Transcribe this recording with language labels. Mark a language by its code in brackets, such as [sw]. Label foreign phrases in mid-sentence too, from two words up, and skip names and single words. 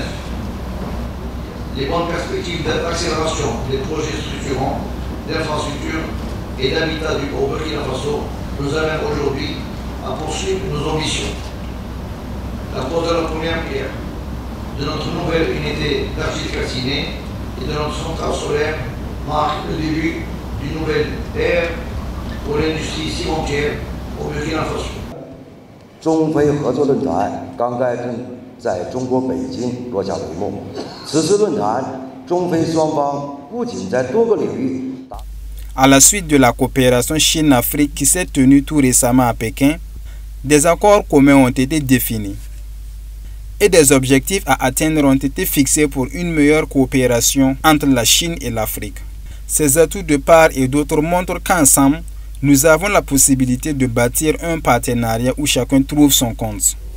[fr] Les bonnes perspectives d'accélération des projets structurants, d'infrastructures et d'habitat au Burkina Faso nous amènent aujourd'hui à poursuivre nos ambitions. La pose de la première pierre de notre nouvelle unité d'argile calcinée et de notre centrale solaire marque le début d'une nouvelle ère pour l'industrie cimentière au Burkina Faso. [zh] 中非合作论坛刚刚在中国北京落下帷幕。此次论坛，中非双方不仅在多个领域。 [fr] À la suite de la coopération Chine-Afrique qui s'est tenue tout récemment à Pékin, des accords communs ont été définis et des objectifs à atteindre ont été fixés pour une meilleure coopération entre la Chine et l'Afrique. Ces atouts de part et d'autre montrent qu'ensemble, nous avons la possibilité de bâtir un partenariat où chacun trouve son compte.